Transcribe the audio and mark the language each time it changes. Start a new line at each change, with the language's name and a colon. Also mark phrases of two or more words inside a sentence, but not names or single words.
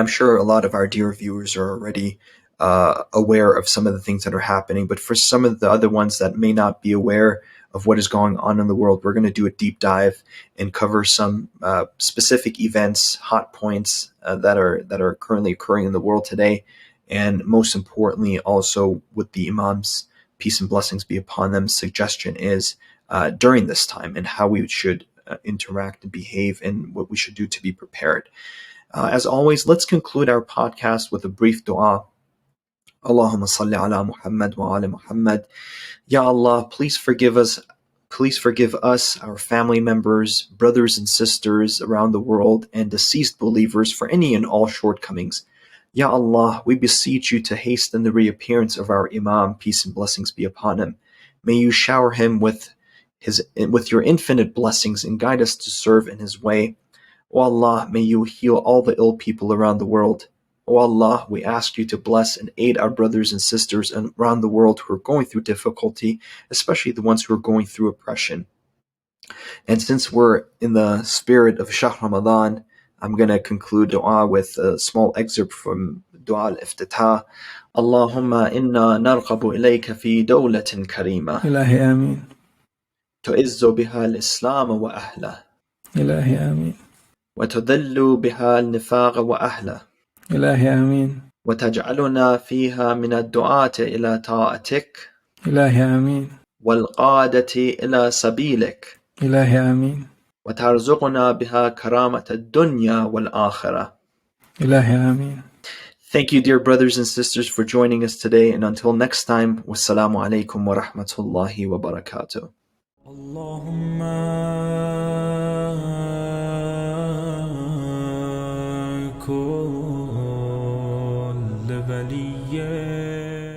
English: sure a lot of our dear viewers are already aware of some of the things that are happening, but for some of the other ones that may not be aware of what is going on in the world, we're going to do a deep dive and cover some specific events, hot points that are currently occurring in the world today, and most importantly, also what the Imams, peace and blessings be upon them, suggestion is during this time, and how we should interact and behave, and what we should do to be prepared. As always, let's conclude our podcast with a brief dua.
Arabic: اللهم صل على محمد وعلى محمد. يا الله,
English: please forgive us, our family members, brothers and sisters around the world, and deceased believers for any and all shortcomings.
Arabic: يا الله,
English: we beseech you to hasten the reappearance of our Imam, peace and blessings be upon him. May you shower him with your infinite blessings and guide us to serve in his way. O Allah, may you heal all the ill people around the world. O Allah, we ask you to bless and aid our brothers and sisters around the world who are going through difficulty, especially the ones who are going through oppression. And since we're in the spirit of
Arabic: شهر رمضان,
English: I'm going to conclude dua with a small excerpt from Dua al-Iftitah.
Arabic: اللهم إنا نرغب إليك في دولة كريمة. إلهي آمين. تعز بها الإسلام وأهله. إلهي آمين. وتذل بها النفاق وأهله. إلهي آمين. وتجعلنا فيها من الدعاة إلى طاعتك. إلهي آمين. والقادة إلى سبيلك. إلهي آمين. وترزقنا بها كرامة الدنيا والآخرة. إلهي آمين.
English: Thank you, dear brothers and sisters, for joining us today, and until next time,
Arabic: والسلام عليكم ورحمة الله وبركاته. بلية